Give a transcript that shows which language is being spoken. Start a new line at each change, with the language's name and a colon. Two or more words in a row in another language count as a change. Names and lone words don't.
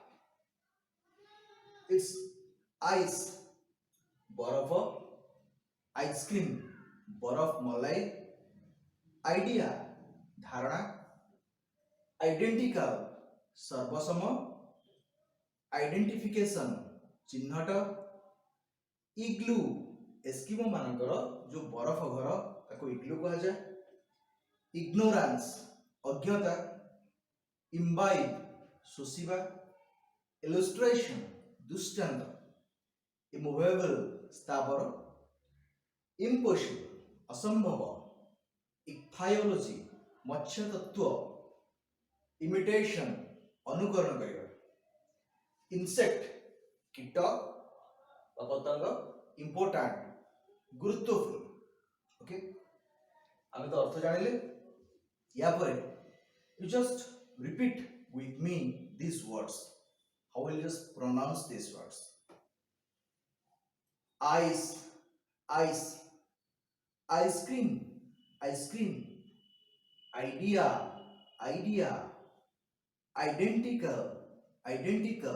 English: It's ice, barafa, ice cream,
Odia: ବରଫ ମଲାଇ,
English: idea, dharana, identical, sarvasama, identification,
Odia: ଚିହ୍ନଟ, ଇଗ୍ଲୁ, ଏସ୍କିମୋ ମାନଙ୍କର ଯୋଉ ବରଫ ଘର ତାକୁ ଇଗ୍ଲୁ କୁହାଯାଏ। ଇଗ୍ନୋରାନ୍ସ, ଅଜ୍ଞତା। ଇମ୍ବାଇବ୍, ଶୋଷିବା। ଇଲୁଷ୍ଟ୍ରେସନ, ଦୃଷ୍ଟାନ୍ତ। ଇମୁଭେବଲ୍, ସ୍ଥାବର। ଇମ୍ପସିବଲ୍, ଅସମ୍ଭବ। ଇକ୍ଥାୟୋଲୋଜି, ମତ୍ସ୍ୟ ତତ୍ତ୍ୱ। ଇମିଟେସନ, ଅନୁକରଣ କରିବା। ଇନସେକ୍ଟ, କୀଟ ବା ପତଙ୍ଗ। ଇମ୍ପୋର୍ଟାଣ୍ଟ, ଗୁରୁତ୍ୱପୂର୍ଣ୍ଣ। ଓକେ, ଆମେ ତ ଅର୍ଥ ଜାଣିଲେ। ଯା ପରେ
English: you just repeat with me these words. How will you just pronounce these words? Ice, ice. Ice cream, ice cream. Idea, idea. Identical, identical.